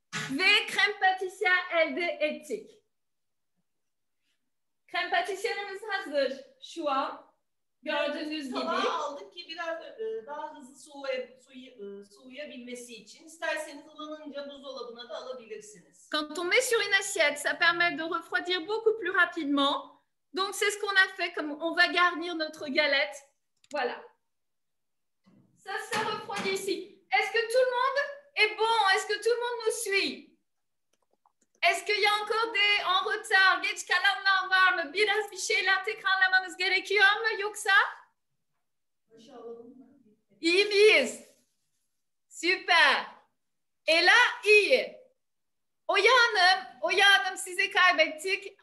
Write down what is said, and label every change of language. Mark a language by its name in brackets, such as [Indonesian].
[Turkish] Ve krem patissiye elde ettik. Krem patisiyerimiz hazır şu an. Gördüğünüz gibi. Tabağı aldık ki biraz daha hızlı soğuyabilmesi için. İsterseniz ılınınca buzdolabına da alabilirsiniz. [French] Quand on met sur une assiette, ça permet de refroidir beaucoup plus rapidement. Donc, c'est ce qu'on a fait, comme on va garnir notre galette. Voilà. Ça refroidit ici. Est-ce que tout le monde est bon? Est-ce que tout le monde nous suit? Est-ce qu'il y a encore des en retard? [Turkish] Geç kalanlar var mı? Biraz bir şeyler tekrarlamanız gerekiyor mu yoksa? İyi miyiz? Süper. Ela iyi. Oya Hanım sizi kaybettik.